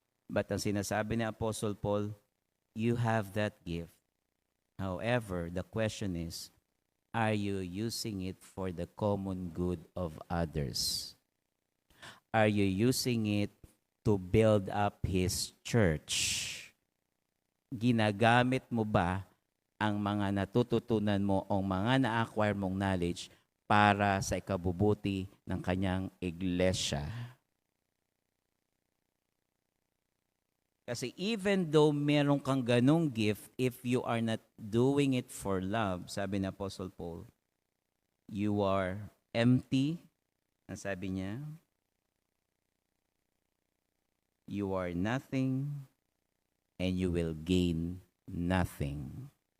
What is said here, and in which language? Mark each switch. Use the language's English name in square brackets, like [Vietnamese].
[English] But [Filipino] ang sinasabi ni [English] Apostle Paul, you have that gift. However, the question is, are you using it for the common good of others? Are you using it to build up His church? [Filipino] Ginagamit mo ba ang mga natututunan mo o mga na-acquire mong knowledge para sa ikabubuti ng kanyang iglesia? [English] Kasi even though [Filipino] meron kang ganong [English] gift, if you are not doing it for love, [Filipino] sabi ni [English] Apostle Paul, you are empty. [Filipino] Ang sabi niya, [English] you are nothing and you will gain nothing.